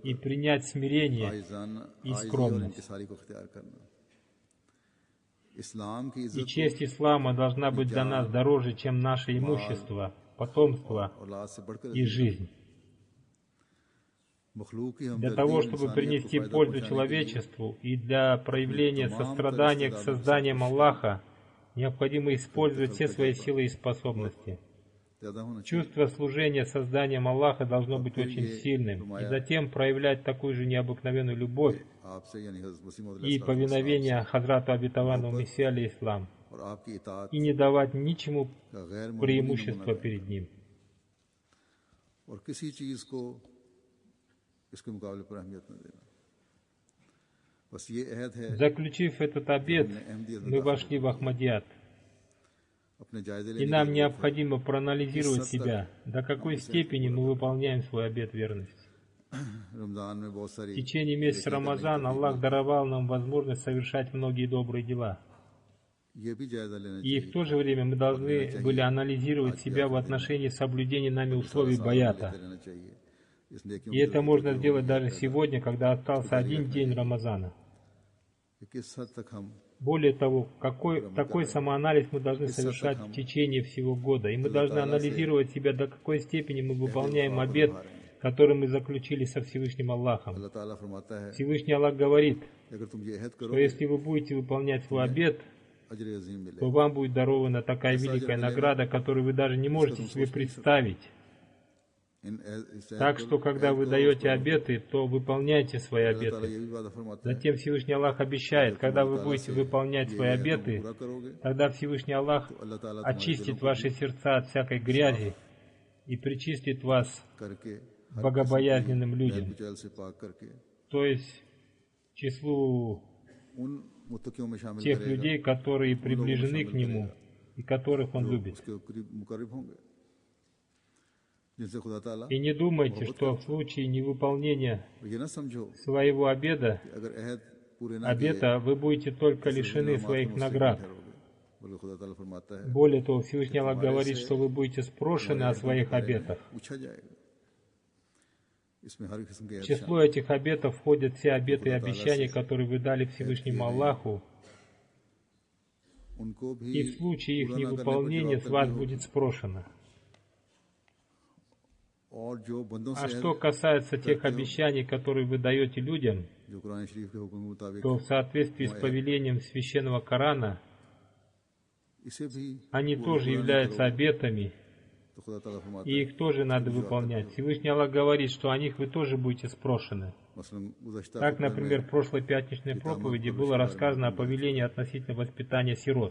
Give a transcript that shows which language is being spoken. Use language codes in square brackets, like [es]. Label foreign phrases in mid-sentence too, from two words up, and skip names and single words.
[ru] и принять смирение [ur] आइजान [ru] и [ur] और [ru] скромность. [ur] انکساری کو اختیار کرنا. اسلام کی [ru] И [ur] इज्जत [ru] честь ислама должна быть для нас дороже, чем наше имущество, потомство [ur] اولاد سے بڑھ کر [ru] и жизнь. [ur] مخلوق کی [ru] Для [ur] हमदर्दी [ru] того, [ur] और [ru] чтобы [ur] انسانیت کو [ru] принести [ur] फायदा [ru] пользу [ur] پہنچانے کے لیے [ru] человечеству и для проявления сострадания к созданиям Аллаха, необходимо использовать все свои силы и способности. [ur] زیادہ ہونا چاہیے. [ru] Чувство служения созданием Аллаха должно быть очень сильным, и затем проявлять такую же необыкновенную любовь [ur] آپ سے یعنی حضرت مسیح موعود [ru] и повиновение Хазрату Обетованному Мессии алейхиссалам, [ur] اور آپ کی اطاعت [ru] и не давать ничему [ur] کا غیر معمولی [ru] преимущества [ur] नमूना [ru] перед Ним. [ur] اور کسی چیز کو اس کے مقابلے پر اہمیت نہ دینا. بس یہ عہد ہے [ru] Заключив этот обет, мы вошли в Ахмадият. [ur] اپنے جائزے [ru] И [ur] लेने [ru] нам [ur] की [ru] необходимо проанализировать себя, до какой степени мы выполняем свой обет верности. [ur] رمضان میں بہت [ru] В [ur] सारी [ru] течение месяца Рамазан Аллах даровал нам возможность совершать многие добрые дела. [ur] یہ بھی جائزہ لینا [ru] И в то же время мы должны были анализировать себя в отношении соблюдения нами условий баята. [ur] رہنا چاہیے۔ اس نیکیوں [ru] И это можно сделать даже сегодня, когда остался один день Рамазана. [ur] کہ کس حد تک ہم [ru] Более того, такой самоанализ мы должны совершать в течение всего года. И мы должны анализировать себя, до какой степени мы выполняем обет, который мы заключили со Всевышним Аллахом. [ur] اللہ تعالیٰ فرماتا ہے [ru] Всевышний Аллах говорит, [ur] کہ اگر تم یہ عہد [ru] что [ur] करो [ru] если вы будете выполнять свой обет, [ur] اجر عظیم ملے. [ru] то вам будет дарована такая великая награда, которую вы даже не можете себе представить. Так что, когда вы даете обеты, то выполняйте свои [ur] اللہ تعالیٰ [ru] обеты. [ur] یہ بھی وعدہ فرماتا ہے [ru] Затем Всевышний Аллах обещает, когда вы будете выполнять свои обеты, [ur] پورا کرو گے [ru] тогда Всевышний Аллах [ur] اللہ تعالیٰ [ru] очистит ваши сердца от всякой грязи и причислит вас [ur] करके [ru] к богобоязненным людям, [ur] بچیل سے پاک کر کے [ru] то есть к числу [ur] ان متقیوں میں شامل [ru] тех [ur] करेगा [ru] людей, которые приближены к Нему и которых Он любит. [ur] اس کے قریب مقرب ہوں گے جن سے خدا تعالیٰ [ru] И не думайте, что в случае невыполнения [ur] یہ نہ سمجھو [ru] своего обеда, [ur] کہ اگر عہد پورے نہ کیے [ru] обета, вы будете только лишены своих наград. [ur] بلکہ خدا تعالیٰ فرماتا ہے [ru] Более того, Всевышний Аллах говорит, что вы будете спрошены о своих обетах. [ur] پوچھا جائے گا اس میں ہر قسم کے [ru] В число этих обетов входят все обеты и обещания, которые вы дали Всевышнему Аллаху, [ur] ان کو بھی [ru] и в случае их невыполнения с вас будет спрошено. [ur] اور جو بندوں [ru] А [ur] से [ru] что касается тех обещаний, которые вы даете людям, [ur] جو قرآن شریف کے حکم کے مطابق [ru] то в соответствии с повелением Священного Корана, [ur] اسے بھی [ru] они тоже являются обетами, [ur] تو خدا تعالیٰ فرماتا [ru] и их тоже надо выполнять. Всевышний Аллах говорит, что о них вы тоже будете спрошены. [ur] مثلاً گزشتہ [ru] Так, например, в прошлой пятничной проповеди было рассказано о повелении относительно воспитания сирот.